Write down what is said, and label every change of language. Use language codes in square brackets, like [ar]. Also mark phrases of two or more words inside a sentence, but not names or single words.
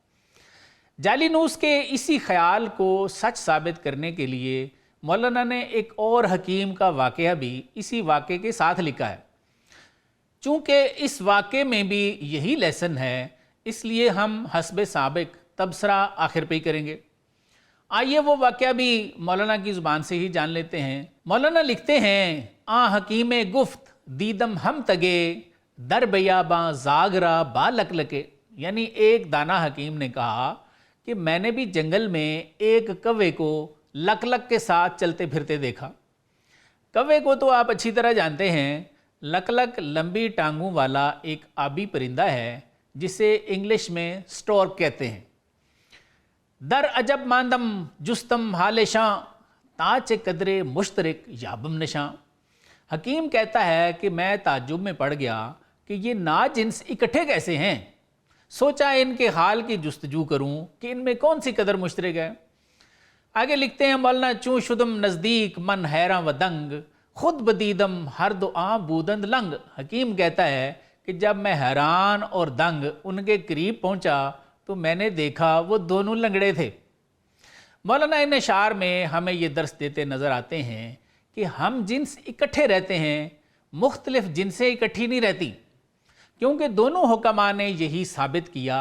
[ur] جالینوس کے اسی خیال کو سچ ثابت کرنے کے لیے مولانا نے ایک اور حکیم کا واقعہ بھی اسی واقعے کے ساتھ لکھا ہے۔ چونکہ اس واقعے میں بھی یہی لیسن ہے، اس لیے ہم حسب سابق تبصرہ آخر پہ ہی کریں گے۔ آئیے وہ واقعہ بھی مولانا کی زبان سے ہی جان لیتے ہیں۔ مولانا لکھتے ہیں، [fa] حکیم گفت دیدم ہم تگے در بیاباں زاگرا با لک لکے، [ur] یعنی ایک دانا حکیم نے کہا کہ میں نے بھی جنگل میں ایک کوے کو لک لک کے ساتھ چلتے پھرتے دیکھا۔ کوے کو تو آپ اچھی طرح جانتے ہیں، لک لک لمبی ٹانگوں والا ایک آبی پرندہ ہے جسے انگلش میں سٹورک کہتے ہیں۔ [fa] در عجب ماندم جستم حال شاں تاچ قدرے مشترک یابم نشاں، [ur] حکیم کہتا ہے کہ میں تعجب میں پڑ گیا کہ یہ نا جنس اکٹھے کیسے ہیں، سوچا ان کے حال کی جستجو کروں کہ ان میں کون سی قدر مشترک ہے۔ آگے لکھتے ہیں، [fa] مولانا چوں شدم نزدیک من حیراں و دنگ خود بدیدم ہر دو آں بودند لنگ، [ur] حکیم کہتا ہے کہ جب میں حیران اور دنگ ان کے قریب پہنچا تو میں نے دیکھا وہ دونوں لنگڑے تھے۔ مولانا ان اشعار میں ہمیں یہ درس دیتے نظر آتے ہیں کہ ہم جنس اکٹھے رہتے ہیں، مختلف جنسیں اکٹھی نہیں رہتی، کیونکہ دونوں حکماء نے یہی ثابت کیا۔